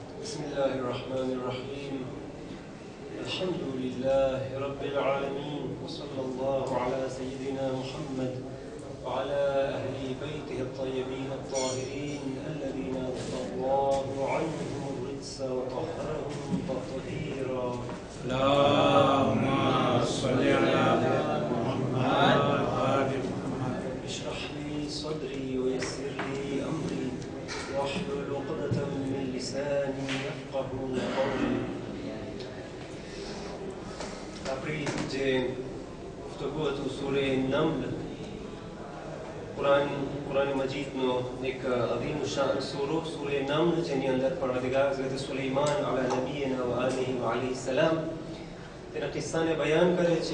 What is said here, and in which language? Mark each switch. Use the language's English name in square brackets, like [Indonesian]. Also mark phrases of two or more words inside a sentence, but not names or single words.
[Arabic] بسم الله الرحمن الرحيم الحمد لله رب العالمين وصلى الله على سيدنا محمد وعلى أهل بيته الطيبين الطاهرين الذين أذهب الله عنهم الرجس وطهرهم تطهيرا. اللهم صل على محمد. اشرح لي صدري ويسر لي أمري واحلل عقدة من لساني يفقهوا قولي. [Gujarati] આપણી જે પુસ્તકો હતું સૂરે નમ્લ, કુરાન મજીદનો એક અઝીમ શાન સૂરો સૂરે નમ્લ, જેની અંદર પરવરદિગાર હઝરત સુલૈમાન [Arabic] على نبينا وآله وعليه السلام [Gujarati] તેના કિસ્સાને બયાન કરે છે.